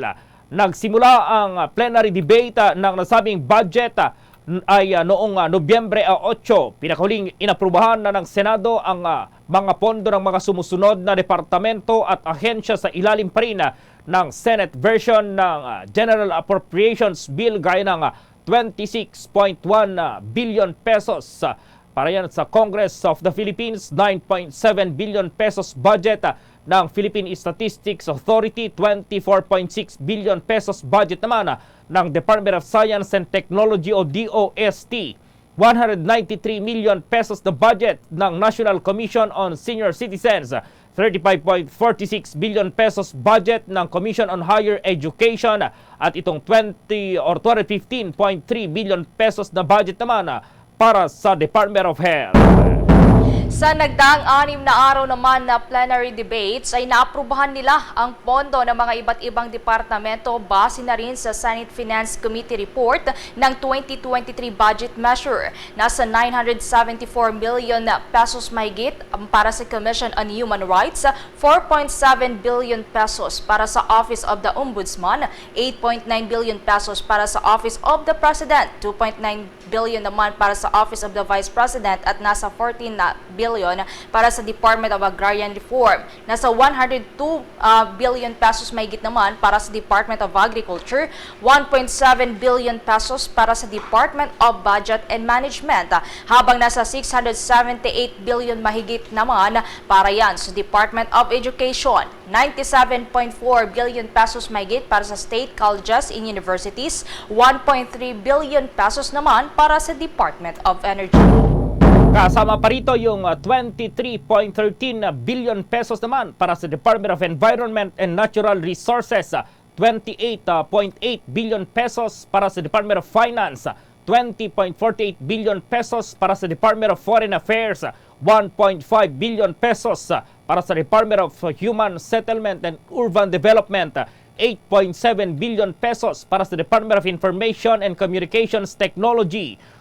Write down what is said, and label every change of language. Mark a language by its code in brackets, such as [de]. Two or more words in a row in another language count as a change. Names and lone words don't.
[tl] Nagsimula ang [en] plenary debate [tl] ng nasabing budget ay noong Nobyembre 8, pinakahuling inaprubahan na ng Senado ang mga pondo ng mga sumusunod na departamento at ahensya sa ilalim pa rin ng Senate version ng General Appropriations Bill gaya ng 26.1 billion pesos. Para yan sa Congress of the Philippines, 9.7 billion pesos budget ng Philippine Statistics Authority, 24.6 billion pesos budget naman ng Department of Science and Technology o DOST, 193 million pesos na budget ng National Commission on Senior Citizens, 35.46 billion pesos budget ng Commission on Higher Education at itong 215.3 billion pesos na budget naman para sa Department of Health. Sa nagdaang 6 na araw naman na [en] plenary debates [tl] ay naaprubahan nila ang pondo ng mga iba't ibang departamento base na rin sa Senate Finance Committee report ng 2023 [en] budget measure. [tl] Nasa 974 million pesos mahigit para sa Commission on Human Rights, 4.7 billion pesos para sa Office of the Ombudsman, 8.9 billion pesos para sa Office of the President, 2.9 billion naman para sa Office of the Vice President at nasa 14 billion para sa Department of Agrarian Reform. Nasa 102 billion pesos mahigit naman para sa Department of Agriculture, 1.7 billion pesos para sa Department of Budget and Management, habang nasa 678 billion mahigit naman para yan sa Department of Education, 97.4 billion pesos mahigit para sa [en] state colleges and universities, [tl] 1.3 billion pesos naman para sa Department of Energy. Kasama pa rito yung 23.13 billion pesos naman para sa Department of Environment and Natural Resources, 28.8 billion pesos para sa Department of Finance, 20.48 billion pesos para sa Department of Foreign Affairs, 1.5 billion pesos para sa Department of Human Settlement and Urban Development, 8.7 billion pesos para sa Department of Information and Communications Technology,